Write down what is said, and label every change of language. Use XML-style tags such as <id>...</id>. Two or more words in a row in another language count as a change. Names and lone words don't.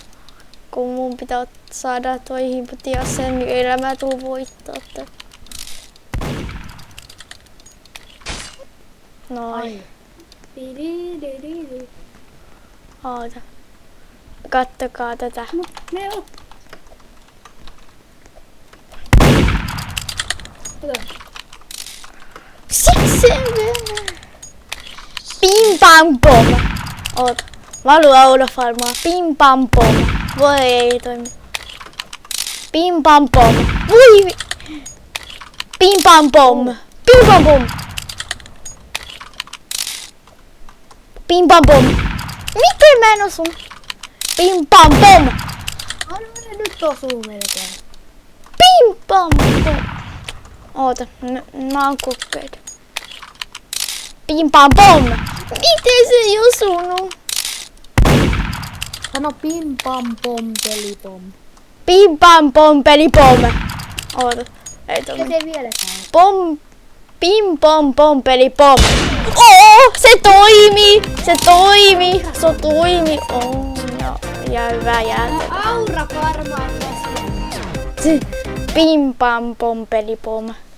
<fi>Kun mun pitää saada toi himputia sen, niin elämä tuu voittaa. Noin. Oota. Kattokaa tätä. Me on. Pim pam pom. Oota. Mä haluan aurafarmaa. Pim pam pom. Voi ei toimi. Pim pam pom. Voi. Pim pam pom. Pim pam pom. Pim pam pom. Miten mä en osu? Pim pam pom. Nyt osuu melkein. Pim pam pom. Oota, mä oon kokeillut. Pim pam pom. Miten se ei osunut? Sano pim pam pom pelipom. Pim pam pom peli pom. Oota, ei Mitä toimi. se vieläkään? Pom. Pim pom pom peli pom. Oo, se toimi. Se toimi. Ja hyvä jäätelö. Aura varmaan tässä. Pim pam pom peli pom.</fi>